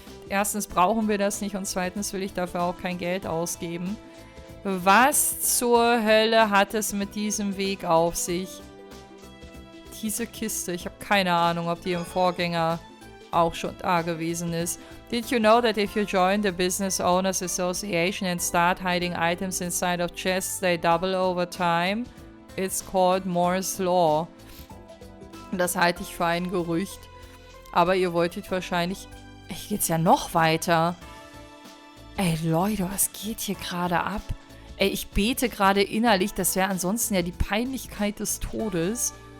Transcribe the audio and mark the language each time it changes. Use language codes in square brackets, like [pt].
[de] Erstens brauchen wir das nicht und zweitens will ich dafür auch kein Geld ausgeben. Was zur Hölle hat es mit diesem Weg auf sich? Diese Kiste, ich habe keine Ahnung, ob die im Vorgänger auch schon da gewesen ist. [en] Did you know that if you join the Business Owners Association and start hiding items inside of chests, they double over time? It's called Moore's Law. [de] Das halte ich für ein Gerücht. Aber ihr wolltet wahrscheinlich... Hier geht's ja noch weiter. Ey, Leute, was geht hier gerade ab? Ey, ich bete gerade innerlich, das wäre ansonsten ja die Peinlichkeit des Todes.